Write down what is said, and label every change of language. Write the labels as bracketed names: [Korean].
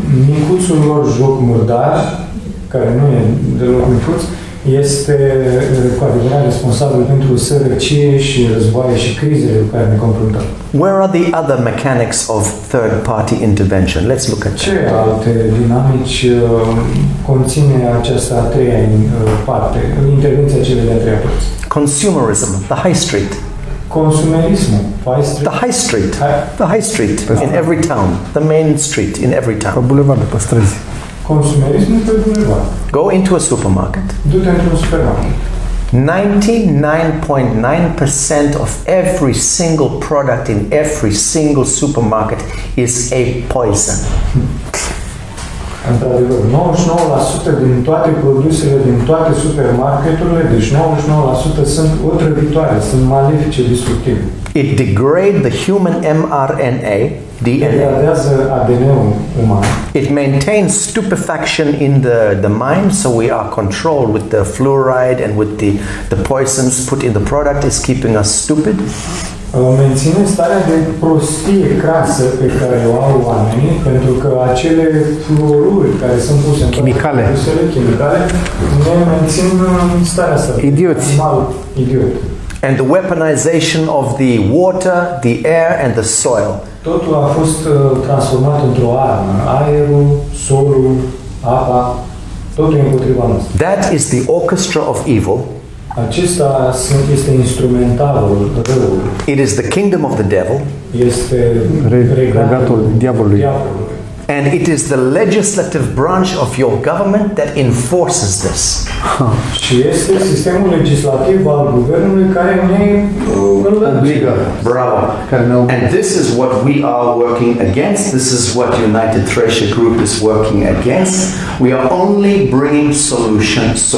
[Romanian] Micuțul lor joc murdar, care nu e deloc micuț, este cu adevărat responsabil pentru sărăcie și războaie și crizele cu care ne confruntăm. [English] Where are the other mechanics of third party intervention? Let's look at [Romanian] Ce [English] that. [Romanian] alte dinamici conține această a treia parte, intervenția celei de-a treia părți? [English] Consumerism, the high street. [Romanian] Consumerismul, [English] The high street. The high street in every town. The main street in every [Romanian] Pe [English] town. [Romanian] bulevard, pe străzi. Consumerismul pe bulevard. [English] Go into a supermarket. [Romanian] Du-te într-un supermarket. [English] 99.9% of every single product in every single supermarket is a poison. [Romanian] Într-adevăr, 99% din toate produsele din toate supermarketurile, deci 99% sunt otrăvitoare, sunt malefice, destructive. [English] It degrades the human mRNA DNA. [Romanian] degradează ADN-ul uman. [English] It maintains stupefaction in the mind, so we are controlled with the fluoride and with the poisons put in the product is keeping us stupid. [Romanian] Menține starea de prostie crasă pe care o au oamenii, pentru că acele fluoruri care sunt puse în Chimicale. produsele chimicale ne mențin în starea asta. Idioți. Animal idiot. [English] And the weaponization of the water, the air and the soil. [Romanian] Totul a fost transformat într-o armă. Aerul, solul, apa, totul e împotriva noastră. [English] That is the orchestra of evil. [Romanian] Acesta este instrumentalul răului. [English] It is the kingdom of the devil. [Romanian] Este Regatul diavolului. [English] And it is the legislative branch of your government that enforces this. [Romanian] Și este sistemul legislativ al guvernului care ne Obligă. Bravo. [English] And this is what we are working against. This is what United Tracia Group is working against. We are only bringing solution.